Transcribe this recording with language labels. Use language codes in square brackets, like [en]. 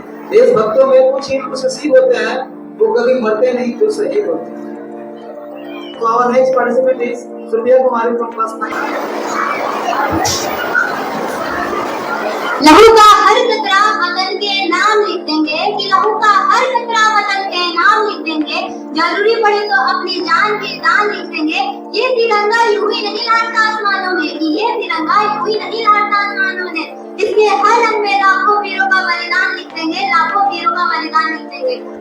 [hi] देशभक्तों में कुछ ही कुछ नसीब होते हैं, वो कभी मरते नहीं, तो शहीद होते हैं। [en] तो our next participant is Surya Kumari from class 9. [hi] लहू का हर कतरा वतन के नाम लिख देंगे, कि लहू का हर कतरा वतन के नाम लिख देंगे, जरूरी पड़े तो अपनी जान के दान लिख देंगे। ये तिरंगा यूं ही नहीं लहराता आसमानों में, कि ये तिरंगा यूं ही नहीं लहराता आसमानों में, इसके हर रंग में लाखों वीरों का बलिदान लिख देंगे, लाखों वीरों का बलिदान लिख देंगे।